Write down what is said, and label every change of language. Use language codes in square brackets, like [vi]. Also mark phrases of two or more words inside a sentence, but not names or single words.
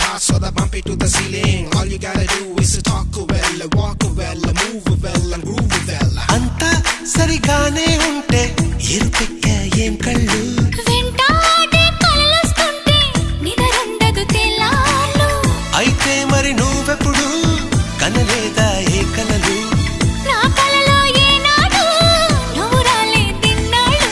[en] so that bump it to the ceiling. All you gotta do is to talk well, walk well, move well and groove well. [te] అంత సరిగానే ఉంటే ఇరుపెక్కే ఏం కళ్ళు వెంటాడే కలలొస్తుంటే నిదరుండదు తెలలు ఐతే మరి నువ్వెప్పుడు కనలేదా ఈ కలలు నా కలలో ఈనాడు నువ్వు రాలే దిన్నాళ్ళు